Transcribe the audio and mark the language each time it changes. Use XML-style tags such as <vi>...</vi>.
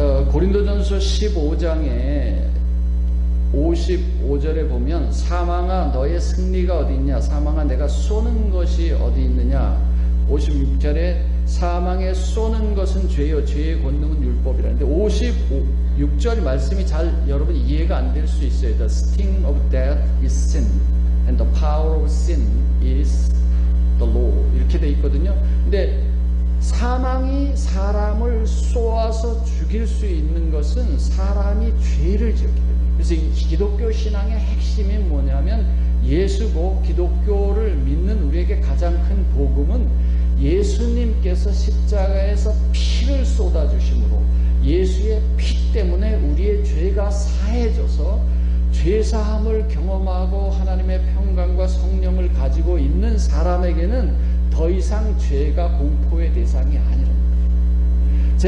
<ko>고린도전서 15장에 55절에 보면 사망아 너의 승리가 어디 있냐, 사망아 내가 쏘는 것이 어디 있느냐, 56절에 사망에 쏘는 것은 죄요 죄의 권능은 율법이라는데 56절 말씀이 잘 여러분 이해가 안 될 수 있어요.</ko> <en>The sting of death is sin and the power of sin is the law,</en> <ko>이렇게 돼 있거든요. 근데 사망이 사람을 쏘아서 죽일 수 있는 것은 사람이 죄를 지었기 때문에. 그래서 이 기독교 신앙의 핵심이 뭐냐면 예수고, 기독교를 믿는 우리에게 가장 큰 복음은 예수님께서 십자가에서 피를 쏟아주심으로 예수의 피 때문에 우리의 죄가 사해져서 죄사함을 경험하고 하나님의 평강과 성령을 가지고 있는 사람에게는 더 이상 죄가 공포의 대상이 아니라는 거예요.</ko>